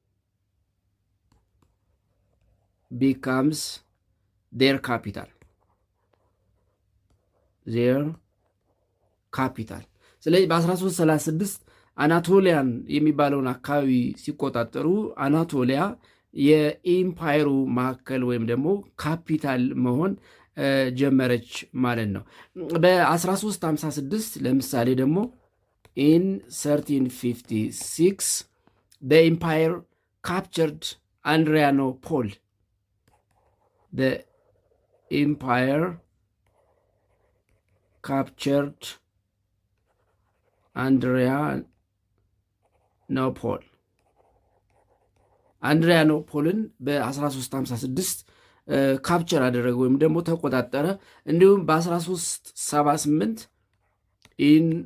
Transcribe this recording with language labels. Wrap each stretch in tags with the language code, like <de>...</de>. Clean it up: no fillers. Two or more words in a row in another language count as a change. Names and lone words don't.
<en>their capital.</en> <am>ስለዚህ በ1336 አናቶሊያን የሚባለውን አካባቢ ሲቆጣጠሩ አናቶሊያ የኢምፓየሩ ማዕከል ወይም ደግሞ ካፒታል መሆን ጀመረች ማለት ነው። በ1356 ለምሳሌ ደግሞ</am> <en>in 1356 the empire captured Adrianople.</en> <am>አንድሪያኖፖልን በ1356 ካፕቸር አደረገ ወይም ደግሞ ተቆጣጠረ። እንዲሁም በ1378 in</am>